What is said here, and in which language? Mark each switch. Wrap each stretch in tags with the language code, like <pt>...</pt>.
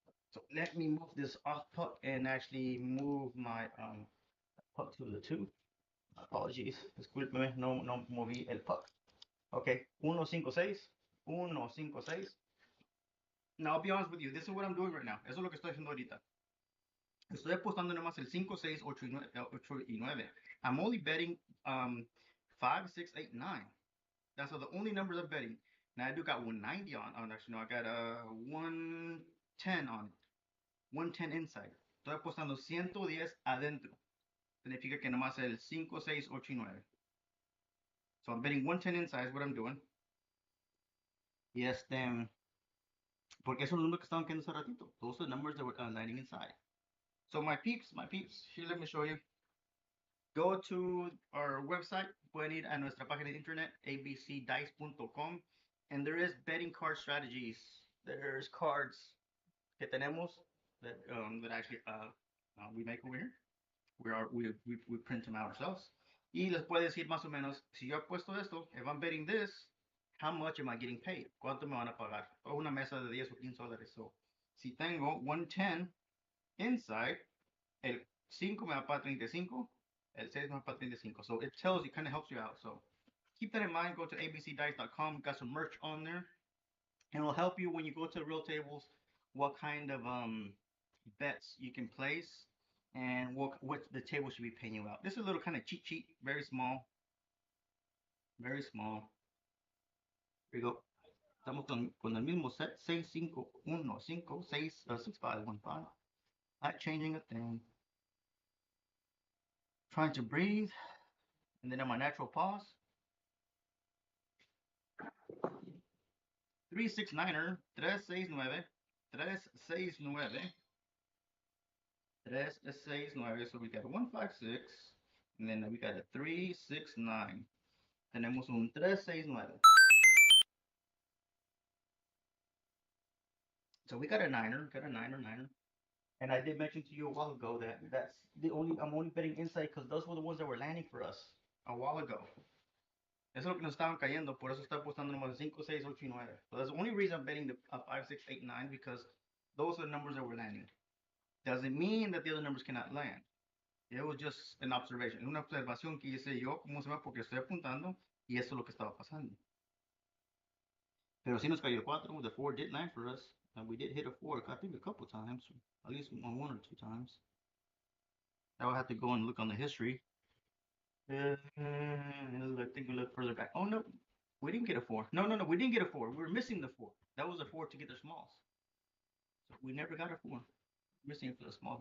<en>So let me move this off puck and actually move my puck to the 2. Apologies.</en> <es>Discúlpeme, no moví el puck. Okay, 1-5-6.</es> <en>1-5-6. Now, I'll be honest with you. This is what I'm doing right now.</en> <es>Eso es lo que estoy haciendo ahorita. Estoy apostando nomás el 5, 6, 8 y 9.</es> <en>I'm only betting 5, 6, 8, 9. That's all the only numbers I'm betting. Now, I do got 190 on actually, no, I got 110 on it. 110 inside.</en> <es>Estoy apostando 110 adentro. Significa que nomás el 5, 6, 8 y 9.</es> <en>So I'm betting 110 inside is what I'm doing.</en> <es>Y porque esos son los números que estaban quedando hace ratito.</es> <en>Those are the numbers that were landing inside. So my peeps, here let me show you. Go to our website,</en> <es>pueden ir a nuestra página de internet,</es> <en>abcdice.com, and there is betting card strategies. There's cards</en> <es>que tenemos</es> <en>that actually we make over here. We print them out ourselves.</en> <es>Y les puede decir más o menos, si yo apuesto esto,</es> <en>if I'm betting this, how much am I getting paid?</en> <es>¿Cuánto me van a pagar? O una mesa de 10 o $15. So, si tengo 110 inside, el 5 me va a pagar 35, el 6 me va a pagar 35.</es> <en>So it tells you, kind of helps you out. So keep that in mind. Go to abcdice.com. We've got some merch on there. And it'll help you when you go to the real tables, what kind of bets you can place and what the table should be paying you out. This is a little kind of cheat sheet, very small. Very small. Here we go.</en> <es>Estamos con el mismo set, 6, 5, 1, 5, 6, 6, 5, 1, 5.</es> <en>Not changing a thing. Trying to breathe. And then on my natural pause. 369er, 369, 369, 369. So we got a 156, and then we got a 369.</en> <es>Tenemos un 369.</es> <en>So we got a niner, niner. And I did mention to you a while ago that I'm only betting inside because those were the ones that were landing for us a while ago.</en> <es>Eso es lo que nos estaban cayendo, por eso estoy apostando nomás 5, 6, 8 y 9.</es> <en>So that's the only reason I'm betting the 5, 6, 8, 9 because those are the numbers that were landing. Doesn't mean that the other numbers cannot land. It was just an observation,</en> <es>una observación que hice yo, ¿cómo se llama? Porque estoy apuntando y eso es lo que estaba pasando. Pero sí nos cayó el 4.</es> <en>The 4 did land for us. And we did hit a 4, I think a couple times, at least 1 or 2 times. I will have to go and look on the history. I think we look further back. Oh no, we didn't get a 4. No, we didn't get a 4. We were missing the 4. That was a 4 to get the smalls. So we never got a 4. Missing it for the smalls.</en>